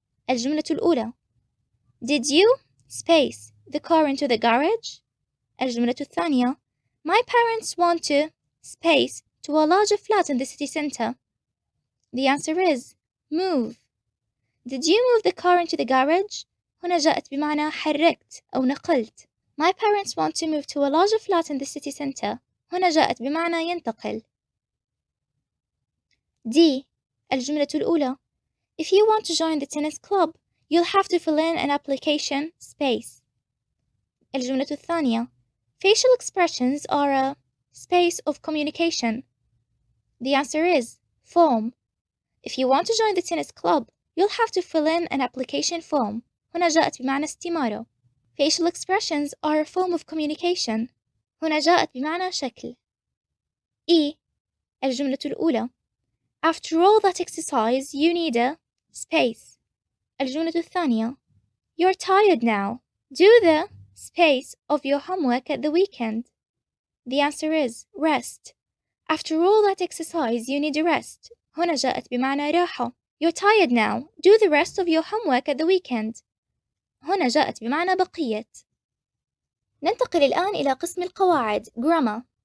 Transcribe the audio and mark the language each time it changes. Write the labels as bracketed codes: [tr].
[ar] الجملة الأولى [en] Did you space the car into the garage? [ar] الجملة الثانية [en] My parents want to space to a larger flat in the city center. The answer is move. Did you move the car into the garage? [ar] هنا جاءت بمعنى حركت أو نقلت. [en] My parents want to move to a larger flat in the city center. [ar] هنا جاءت بمعنى ينتقل. [en] D. [ar] الجملة الأولى [en] If you want to join the tennis club, you'll have to fill in an application space. [ar] الجملة الثانية [en] Facial expressions are a space of communication. The answer is form. If you want to join the tennis club, you'll have to fill in an application form. [ar] هنا جاءت بمعنى استمارة. [en] Facial expressions are a form of communication. [ar] هنا جاءت بمعنى شكل. E. الجملة الأولى [en] After all that exercise, you need a space. [ar] الجملة الثانية [en] You're tired now. Do the space of your homework at the weekend. The answer is rest. After all that exercise, you need a rest. [ar] هنا جاءت بمعنى راحة. [en] You're tired now. Do the rest of your homework at the weekend. [ar] هنا جاءت بمعنى بقية. ننتقل الآن إلى قسم القواعد Grammar.